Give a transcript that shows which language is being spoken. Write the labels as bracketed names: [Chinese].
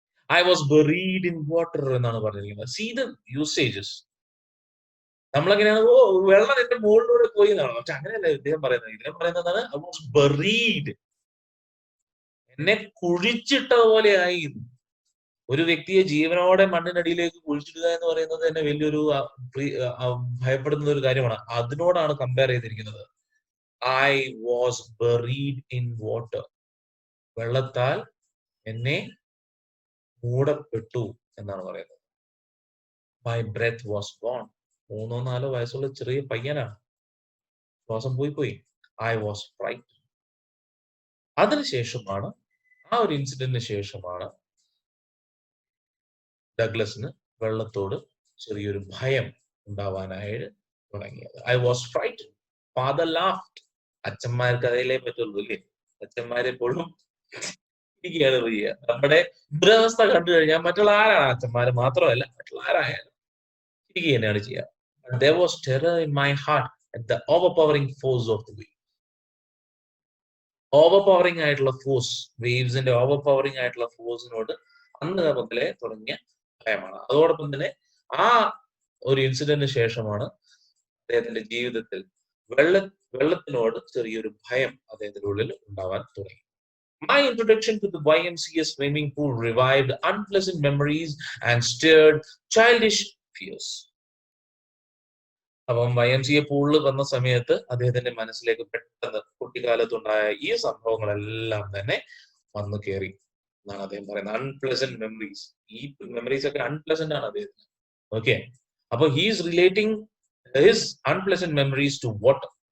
[English] I was buried in water [Malayalam] എന്നാണ് പറഞ്ഞിരിക്കുന്നത്. [English] See the usages. [Malayalam] നമ്മളെങ്ങനെയാണ് വെള്ളം എന്റെ മുകളിലൂടെ പോയി എന്നാണ്. പക്ഷെ അങ്ങനെയല്ല ഇദ്ദേഹം പറയുന്നത്. ഇദ്ദേഹം പറയുന്നതാണ് [English] I was buried. [Malayalam] എന്നെ കുഴിച്ചിട്ടതുപോലെയായി. ഒരു വ്യക്തിയെ ജീവനോടെ മണ്ണിനടിയിലേക്ക് കുഴിച്ചിടുക എന്ന് പറയുന്നത് തന്നെ വലിയൊരു ഭയപ്പെടുന്ന ഒരു കാര്യമാണ്. അതിനോടാണ് കമ്പയർ ചെയ്തിരിക്കുന്നത്. [English] I was buried in water. [Malayalam] വെള്ളത്താൽ എന്നെ മൂടപ്പെട്ടു എന്നാണ് പറയുന്നത്. [English] My breath was gone. [Malayalam] 3-4 വയസ്സുള്ള ചെറിയ പയ്യനാണ്. ശ്വാസം പോയി. [English] I was frightened. [Malayalam] അതിനുശേഷമാണ്, ആ ഒരു ഇൻസിഡന്റിന് ശേഷമാണ് ഡഗ്ലസിന് വെള്ളത്തോട് ചെറിയൊരു ഭയം ഉണ്ടാവാനായിട്ട് തുടങ്ങിയത്. [English] I was frightened. Father laughed. [Malayalam] അച്ഛന്മാർക്ക് അതേലേ പറ്റുള്ളൂ അല്ലേ? അച്ഛന്മാരെ എപ്പോഴും ഇരിക്കുകയാണ് ചെയ്യുക. നമ്മുടെ ദുരവസ്ഥ കണ്ടു കഴിഞ്ഞാൽ മറ്റുള്ള ആരാണ്, അച്ഛന്മാര് മാത്രമല്ല മറ്റുള്ള ആരായാലും ഇരിക്കുക തന്നെയാണ് ചെയ്യുക. [English] There was terror in my heart at the overpowering force of the wave. [Malayalam] ഓവർപവറിംഗ് ആയിട്ടുള്ള ഫോഴ്സ്, വേവ്സിന്റെ ഓവർപവറിംഗ് ആയിട്ടുള്ള ഫോഴ്സിനോട് അന്ന് മുതലേ തുടങ്ങിയ ഭയമാണ്. അതോടൊപ്പം തന്നെ ആ ഒരു ഇൻസിഡന്റിന് ശേഷമാണ് അദ്ദേഹത്തിന്റെ ജീവിതത്തിൽ വെള്ളത്തിനോട് ചെറിയൊരു ഭയം അദ്ദേഹത്തിന്റെ ഉള്ളിൽ ഉണ്ടാവാൻ തുടങ്ങി. [English] My introduction to the YMCA swimming pool revived unpleasant memories and stirred childish fears. [Malayalam] അപ്പം YMCA പൂളിൽ വന്ന സമയത്ത് അദ്ദേഹത്തിന്റെ മനസ്സിലേക്ക് പെട്ടെന്ന് കുട്ടിക്കാലത്തുണ്ടായ ഈ സംഭവങ്ങളെല്ലാം തന്നെ വന്നു കയറി എന്നാണ് അദ്ദേഹം പറയുന്നത്. Unpleasant memories. ഈ മെമ്മറീസ് ഒക്കെ അൺപ്ലസന്റ് ആണ് അദ്ദേഹത്തിന്. [English] Okay, അപ്പൊ he's relating his unpleasant memories to water.